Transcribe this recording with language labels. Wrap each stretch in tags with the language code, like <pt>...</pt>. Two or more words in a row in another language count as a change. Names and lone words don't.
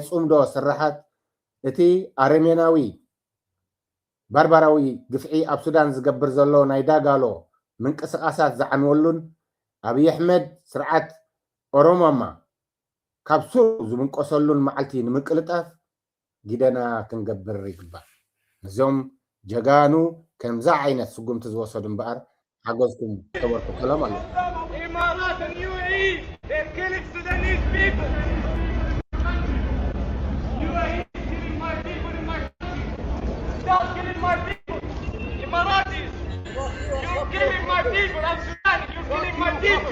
<ti>ጽምዶ ስራሓት እቲ ኣረሜናዊ ባርባራዊ ግፍዒ ኣብ ሱዳን ዝገብር ዘሎ ናይ ዳጋሎ ምንቅስቃሳት ዝዓንወሉን ኣብይ ኣሕመድ ስርዓት ኦሮሞማ ካብ ሱር ዝምንቆሰሉን መዓልቲ ንምቅልጣፍ ግደና ክንገብር ይግባእ እዞም ጀጋኑ ከምዛ ዓይነት ስጉምቲ ዝወሰዱ እምበኣር ሓገዝኩም ተበርኩ ሰላም ኣሎ</ti> <en>Imarat and UAE, they're killing Sudanese people. UAE is killing my people in my country. Stop killing my people. Emiratis, you're killing my people. I'm Sudan, you're killing my people.</en>